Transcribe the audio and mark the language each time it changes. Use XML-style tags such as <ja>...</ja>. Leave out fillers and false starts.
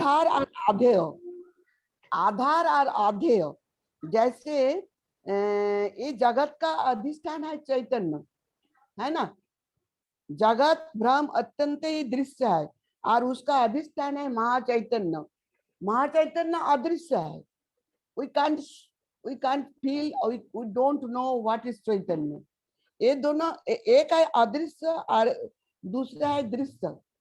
<hi>आधार और अध्यय, आधार और अध्यय, जैसे ये जगत का अधिष्ठान है चैतन्य, है ना। जगत भ्रम अत्यंत ही दृश्य है और उसका अधिष्ठान है महाचैतन्य। महाचैतन्य अदृश्य है।</hi> <en>we can't we can't feel or we don't know what is चैतन्य।</en> <hi>ये दोनों एक है अदृश्य और दूसरा है दृश्य।</hi>